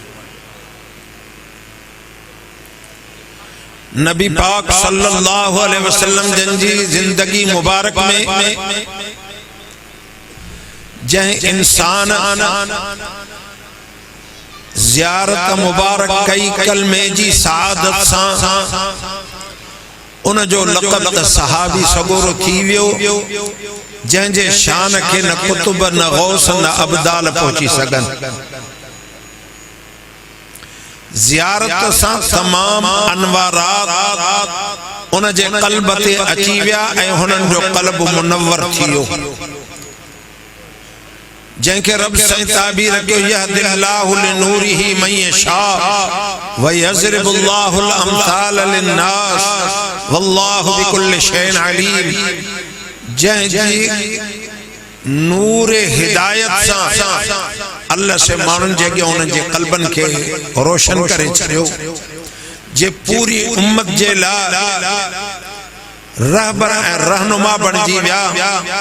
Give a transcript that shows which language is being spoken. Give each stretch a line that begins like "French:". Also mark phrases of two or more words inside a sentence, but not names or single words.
Sindhi: नबी पाक
Arabic: صلى الله عليه وسلم
Sindhi: जन जी जिंदगी मुबारक में जह इंसान ज़ियारत मुबारक कई कलमे जी सआदत सां उन जो लक़ब सहाबी सगोरो थी वियो, जंहिंजे शान के न कुतुब न गौस न अबदाल पहुंची सघन। ज़ियारत सां तमाम अनवारात उन जे क़ल्ब ते अची विया ऐं हुननि जो क़ल्ब मुनव्वर थी वियो, जंहिंखे रब साईं ताबीर कयो
Arabic: يهدي الله لنوره من يشاء ويضرب الله الأمثال للناس والله بكل شيء عليم.
Sindhi: जंहिंजी नूर हिदायत सां अल्लाह से माण्हुनि जे अॻियां उन्हनि जे क़ल्बनि खे रोशन करे छॾियो, जे पूरी उम्मत जे लाइ रहबर ऐं रहनुमा बणिजी विया।